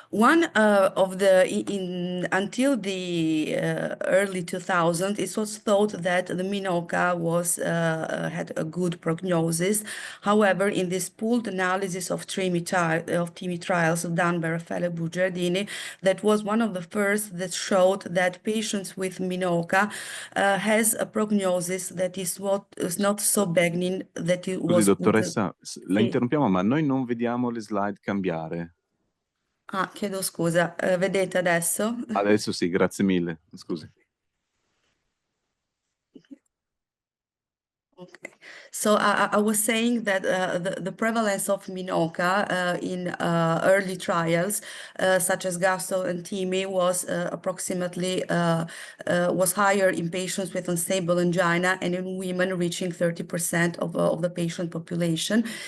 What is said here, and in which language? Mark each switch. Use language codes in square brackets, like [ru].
[en] One of the until the early 2000s, it was thought that the Minoca was had a good prognosis. However, in this pooled analysis of TIMI trials done by Raffaele Bugiardini, that was one of the first that showed that patients with Minoca has a prognosis that is not so benign that it was. [it] Scusi, dottoressa, la interrompiamo, ma noi non vediamo le slide cambiare. Ah, chiedo scusa, vedete adesso? Adesso sì, grazie mille, scusi. [en] Okay, so I was saying that the prevalence of Minoca in early trials, such as Gasto and TIMI, was approximately was higher in patients with unstable angina and in women reaching 30% of the patient population,